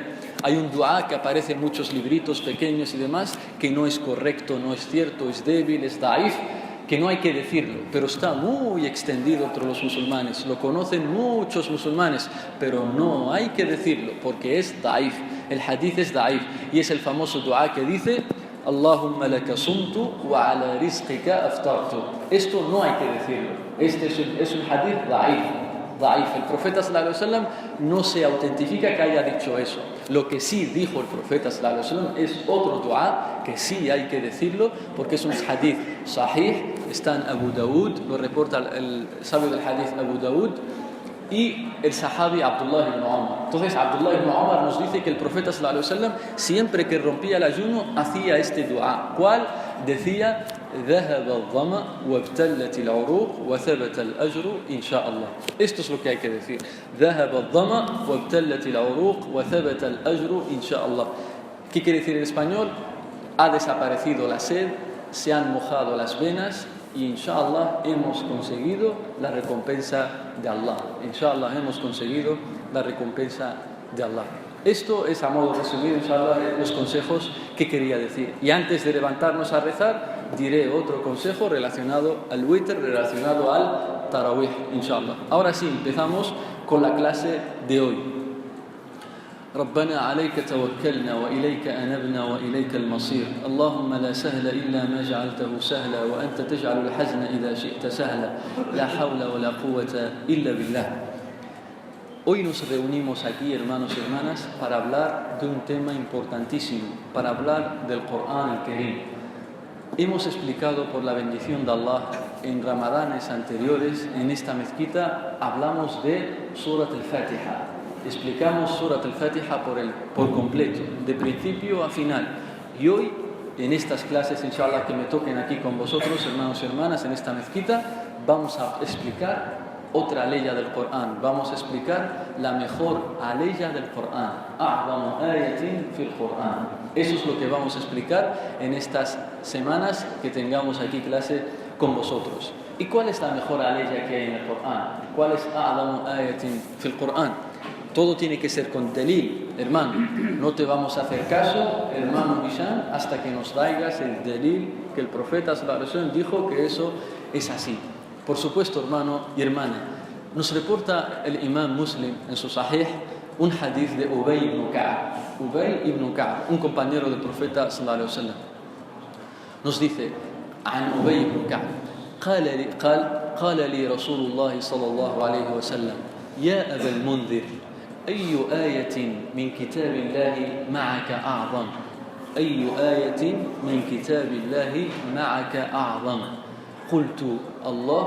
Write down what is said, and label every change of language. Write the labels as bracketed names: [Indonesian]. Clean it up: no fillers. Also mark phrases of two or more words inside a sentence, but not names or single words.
[Spanish] Hay un dua que aparece en muchos libritos pequeños y demás que no es correcto, no es cierto, es débil, es daif, que no hay que decirlo, pero está muy extendido entre los musulmanes, lo conocen muchos musulmanes, pero no hay que decirlo porque es daif, el hadith es daif, y es el famoso dua que dice [Arabic] اللهم لك صمت وعلى رزقك أفطرت. [Spanish] Esto no hay que decirlo, este es un hadith daif. El profeta [Arabic] صلى الله عليه وسلم [Spanish] no se autentifica que haya dicho eso. Lo que sí dijo el profeta [Arabic] صلى الله عليه وسلم [Spanish] es otro dua que sí hay que decirlo porque es un hadith sahih, está en Abu Daud, lo reporta el sabio del hadith Abu Daud y el sahabi Abdullah ibn Umar. Entonces Abdullah ibn Umar nos dice que el profeta [Arabic] صلى الله عليه وسلم [Spanish] siempre que rompía el ayuno hacía este dua. ¿Cuál? Decía [Arabic] ذهب الظمأ وابتلت العروق وثبت الأجر إن شاء الله. [Spanish] Esto es lo que hay que decir. [Arabic] ذهب الظمأ وابتلت العروق وثبت الأجر إن شاء الله. [Spanish] ¿Qué quiere decir en español? Ha desaparecido la sed, se han mojado las venas y inshallah hemos conseguido la recompensa de Allah. Inshallah hemos conseguido la recompensa de Allah. Esto es a modo resumido, inshallah, los consejos que quería decir. Y antes de levantarnos a rezar, diré otro consejo relacionado al witr, relacionado al tarawih, inshallah. Ahora sí, empezamos con la clase de hoy. [Arabic] ربنا عليك توكلنا وإليك أنبنا وإليك المصير اللهم لا سهل إلا ما جعلته سهلا وأنت تجعل الحزن إذا شئت سهلا لا حول ولا قوة إلا بالله. [Spanish] Hoy nos reunimos aquí, hermanos y hermanas, para hablar de un tema importantísimo, para hablar del Corán Karim. Hemos explicado por la bendición de Allah en ramadanes anteriores, en esta mezquita, hablamos de Surat al-Fatiha. Explicamos Surat al-Fatiha por completo, de principio a final. Y hoy, en estas clases, inshallah, que me toquen aquí con vosotros, hermanos y hermanas, en esta mezquita, vamos a explicar otra aleya del Corán. Vamos a explicar la mejor aleya del Corán. [Arabic] أعظم آية في القرآن. [Spanish] Eso es lo que vamos a explicar en estas semanas que tengamos aquí clase con vosotros. ¿Y cuál es la mejor aleya que hay en el Corán? ¿Cuál es [Arabic] أعظم آية في القرآن? [Spanish] Todo tiene que ser con delil, hermano. No te vamos a hacer caso, hermano Bishan, hasta que nos traigas el delil que el profeta [Arabic] صلى الله عليه وسلم [Spanish] dijo que eso es así. Por supuesto, hermano y hermana, nos reporta el imam Muslim en su Sahih un hadith de Ubay ibn Ka'b. Ubay ibn Ka'b, un compañero del profeta [Arabic] صلى الله عليه وسلم, [Spanish] nos dice [Arabic] عن أبي بن كعب قال لي رسول الله صلى الله عليه وسلم يا أبا المنذر أي آية من كتاب الله معك أعظم أي آية من كتاب الله معك أعظم قلت الله